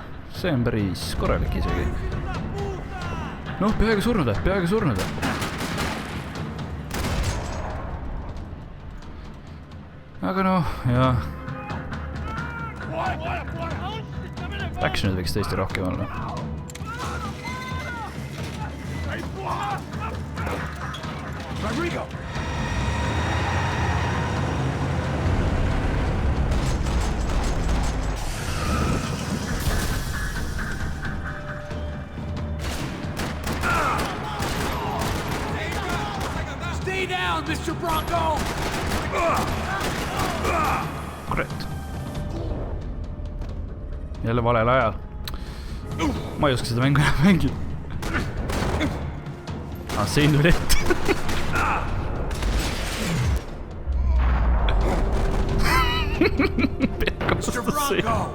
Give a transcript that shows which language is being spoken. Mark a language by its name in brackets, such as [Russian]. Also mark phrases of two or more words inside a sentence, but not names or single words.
[Estonian] See on päris korralik isegi. Noh, peaaegu surnud. Aga noh, jah. Actionid võiks tõesti rohkem olla. Rodrigo! [English] Stay down, Mr. Bronco! [Estonian] Kurat. Jälle valel ajal. Ma ei oska seda mängu enam mängida. Sein tuli ette. Mr. Bronco!